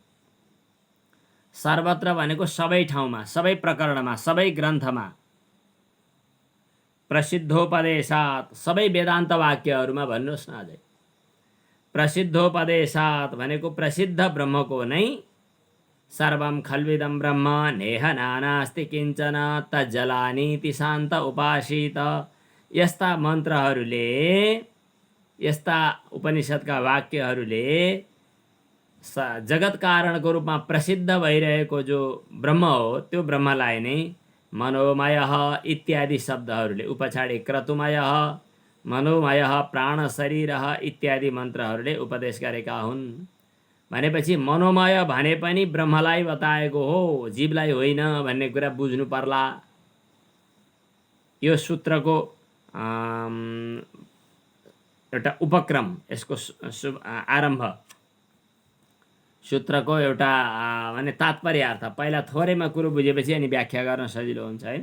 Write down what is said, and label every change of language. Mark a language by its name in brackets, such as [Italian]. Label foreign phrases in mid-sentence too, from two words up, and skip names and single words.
[Nepali] सर्वत्र भनेको सबै ठाउँमा, सबै प्रकरणमा, सबै ग्रन्थमा। प्रसिद्धोपदेशात् सबै वेदान्त वाक्यहरूमा भन्नुहोस् न अझै। [Sanskrit] प्रसिद्धोपदेशात् [Nepali] भनेको प्रसिद्ध ब्रह्मको नै [Sanskrit] सर्वं खल्विदं ब्रह्म नेह नानास्ति किञ्चन तज्जलानीति शान्त उपासित। [Nepali] यस्ता मन्त्रहरूले, यस्ता उपनिषदका वाक्यहरूले जगत कारणको रूपमा प्रसिद्ध भइरहेको जो ब्रह्म हो त्यो ब्रह्मलाई नै [Sanskrit] मनोमयः इत्यादि [Nepali] शब्दहरूले, उपछाडि [Sanskrit] क्रतुमयः, मनोमयः, प्राण शरीरः इत्यादि [Nepali] मन्त्रहरूले उपदेश गरेका हुन्। भनेपछि मनोमय भने पनि ब्रह्मलाई बताएको हो, जीवलाई होइन भन्ने कुरा बुझ्नु पर्ला। यो सूत्रको एउटा उपक्रम, यसको आरम्भ, सूत्रको एउटा माने तात्पर्यार्थ पहिला थोरैमा कुरो बुझेपछि अनि व्याख्या गर्न सजिलो हुन्छ हैन।